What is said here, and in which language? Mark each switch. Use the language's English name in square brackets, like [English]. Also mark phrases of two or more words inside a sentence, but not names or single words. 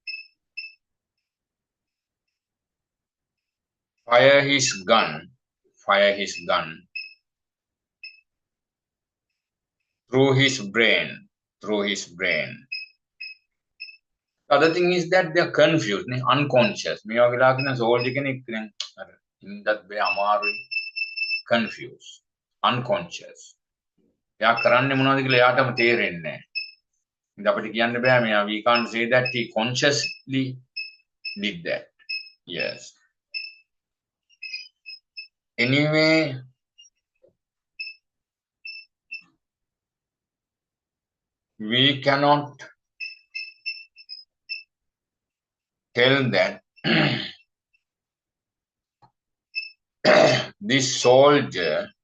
[English] fire his gun through his brain. The other thing is that they're confused, unconscious. [Sinhala] මේ වගේ ලාගෙන soldier කෙනෙක් දැන් අර ඉන්නත් බෑ අමාරුයි, [English] confused, unconscious. [Sinhala] එයා කරන්නේ මොනවද කියලා එයාටම තේරෙන්නේ නැහැ. ඉතින් අපිට කියන්න බෑ මෙයා [English] we can't say that he consciously did that. Yes. Anyway, we cannot tell that this soldier